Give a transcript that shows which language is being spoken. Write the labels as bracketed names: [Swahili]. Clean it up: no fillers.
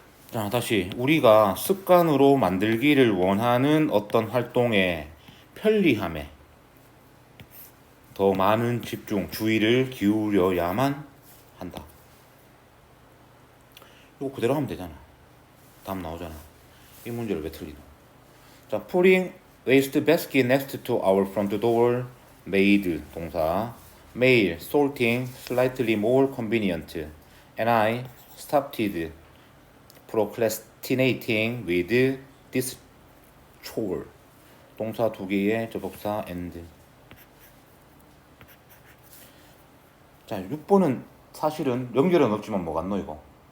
[Korean] 자, 다시 우리가 습관으로 만들기를 원하는 어떤 활동의 편리함에 더 많은 집중, 주의를 기울여야만 한다. 이거 그대로 하면 되잖아. 다음 나오잖아. 이 문제를 왜 틀리노? [English] 자, putting waste basket next to our front door made 동사. made sorting slightly more convenient. And I stopped procrastinating with this chore. [Korean] 동사 두 개의 접속사 and. 자, 6번은 사실은 연결은 없지만 뭐가 안 넣어 이거.